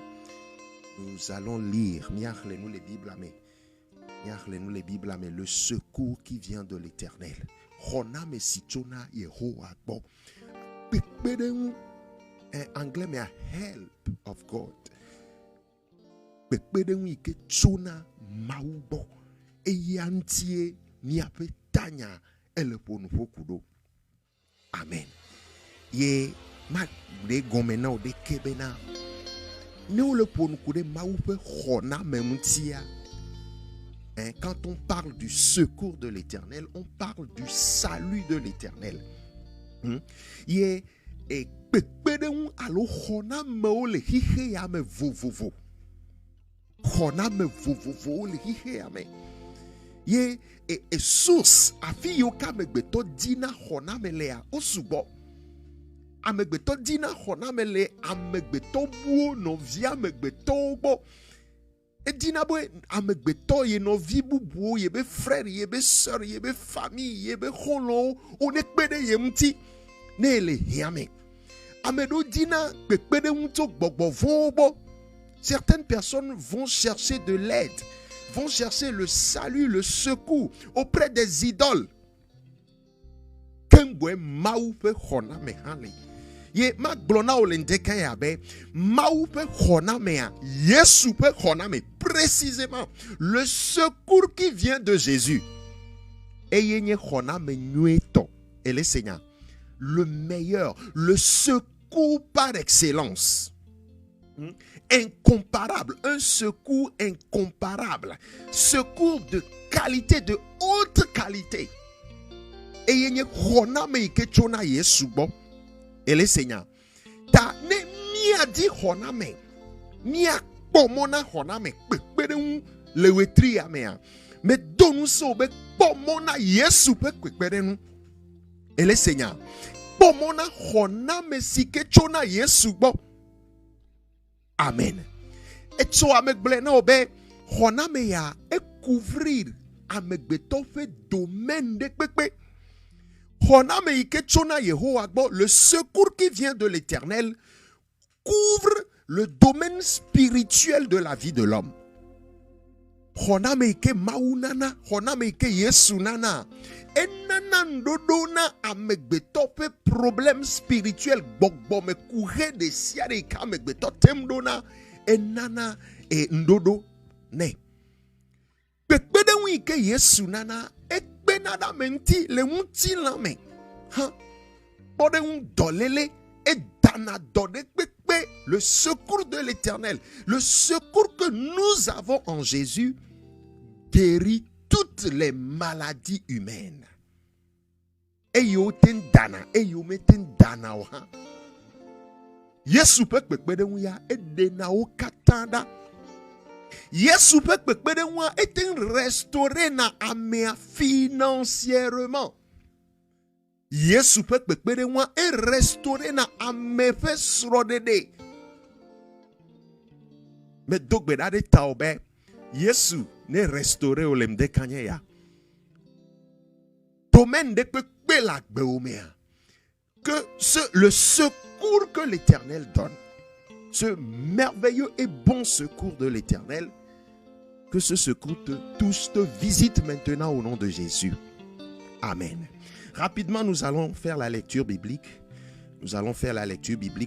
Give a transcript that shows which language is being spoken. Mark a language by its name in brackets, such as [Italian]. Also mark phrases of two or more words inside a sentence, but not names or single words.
[French] Nous allons lire nous les Bibles, mais le secours qui vient de l'Éternel. Anglais, mais [English] help of God. [Ewe] kpekpeɖeŋu yi ke tsona Mawu gbɔ eye antie miaƒe tanya ele ƒonuƒo ku ɖo. Amen. Ye ma ɖe gɔme na wo ɖeke bena ne wole ƒonuku ɖe Mawu ƒe xɔname ŋutia. [French] Quand on parle du secours de l'Éternel, on parle du salut de l'Éternel. [Ewe] Ye kpekpeɖeŋu alo xɔnamewo le xixe ya me vovovo. Xɔname vovovowo le xixe ya me. Ye source afi yiwo ke amegbetɔ dina xɔname lea wo sugbɔ. Amegbetɔ dina xɔname le amegbetɔ buwo nɔvi amegbetɔwo gbɔ. Edina be amegbetɔ ye nɔvi bubuwo ye be frère ye be sœur ye be famille ye be xɔlɔwo wo ne kpe ɖe ye ŋuti ne le hiame. Ame ɖewo dina kpekpeɖeŋu tso gbɔgbɔ vɔ̃wo gbɔ. [French] Certaines personnes vont chercher de l'aide, vont chercher le salut, le secours auprès des idoles. [Ewe] Kengwe Mawu ƒe xɔname hã le. Ye ma gblɔ na wo le ŋdeka ya be Mawu ƒe xɔnamea, Yesu ƒe xɔname, [French] précisément le secours qui vient de Jésus. [Ewe] Eye nye xɔname nyuietɔ. [French] Ele Seigneur, le meilleur, le secours par excellence. Incomparable, un secours incomparable, secours de qualité, de haute qualité. [Ewe] Eye nye xɔname yi ke tsona Yesu gbɔ. [French] Ele Seigneur, [Ewe] ta ne mia di xɔname, mia kpɔmɔna xɔname kpekpeɖeŋu le wetri ya mea, me do nu se wo be kpɔmɔna Yesu ƒe kpekpeɖeŋu. [French] Ele Seigneur, [Ewe] kpɔmɔna xɔname si ke tsona Yesu gbɔ. Amen. Etso amegblẽ na wo be xɔname ya couvrir amegbetɔ ƒe domaine de kpekpe. Xɔname yi ke tsona Yehowa gbɔ, [French] le secours qui vient de l'Éternel couvre le domaine spirituel de la vie de l'homme. [Ewe] Xɔname yi ke Mawu nana, xɔname yi ke Yesu nana, enana nɖoɖo na amegbetɔ ƒe [French] problème spirituel [Ewe] gbɔgbɔme kuhe ɖe sia ɖe yi ke amegbetɔ tem ɖo na, enana nɖoɖo nɛ. Kpekpeɖeŋu yi ke Yesu nana, ekpena ɖe ame ŋuti le ŋutilã me. Kpɔɖeŋu dɔléle, edana dɔ ɖe kpekpe. [French] Le secours de l'Éternel, le secours que nous avons en Jésus, guérit toutes les maladies humaines. [Ewe] Eyo ten dana, eyo meten dana o ha. Yesu pe kpekpeɖeŋu ya edena wo katã ɖa. Yesu pe kpekpeɖeŋu ya eten restaurer na amea financièrement. Yesu pe kpekpeɖeŋu ya e restaurer na ame ƒe srɔ̃ɖeɖe. Me do gbe ɖa ɖe tawò be Yesu ne restaurer o le ŋdekanye ya. [French] Domaine de [Ewe] kpekpe le agbewo mea. [French] Que le secours que l'Éternel donne, ce merveilleux et bon secours de l'Éternel, que ce secours te touche, te visite maintenant au nom de Jésus. Amen. Rapidement, nous allons faire la lecture biblique. Nous allons faire la lecture biblique.